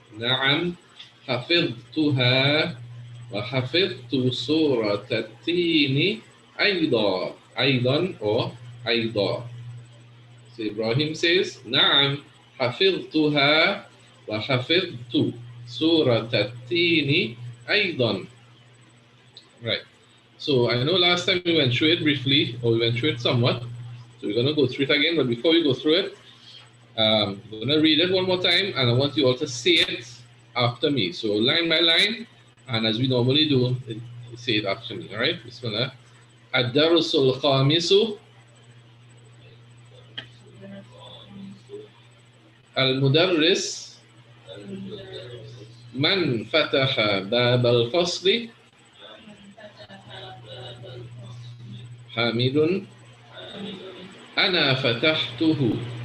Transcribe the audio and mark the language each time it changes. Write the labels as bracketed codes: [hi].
[ar] نعم حفظتها. وحفظت سورة التين أيضا. أيضا or أيضا. [en] So Ibrahim says, [ar] نعم حفظتها وحفظت سورة التين أيضا. [en] Right. So I know last time we went through it briefly, or we went through it somewhat. So we're going to go through it again. But before we go through it, I'm going to read it one more time, and I want you all to say it after me. So line by line, and as we normally do, say it after me. All right? Bismillah. [ar] الدرس الخامس المدرس من فتح باب الفصل حامد أنا فتحته.